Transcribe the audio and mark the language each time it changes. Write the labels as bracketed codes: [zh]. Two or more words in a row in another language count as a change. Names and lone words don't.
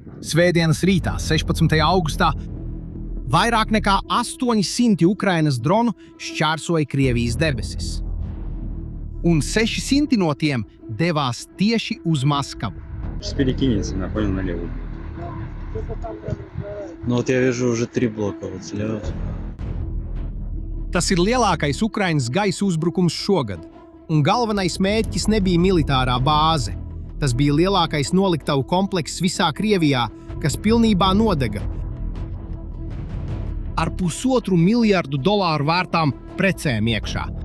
[lv] Svētdienas rītā, 16. augustā, vairāk nekā 800 Ukrainas dronu šķērsoja Krievijas debesis. Un 600 no tiem devās tieši uz Maskavu. [ru] Перекинется, я понял, налево. Ну вот я вижу уже 3 блока вот слева. [lv] Tas ir lielākais Ukrainas gaisa uzbrukums šogad, un galvenais mērķis nebija militārā bāze. Tas bija lielākais noliktavu komplekss visā Krievijā, kas pilnībā nodega. Ar $1,5 miljardu vērtām precēm iekšā.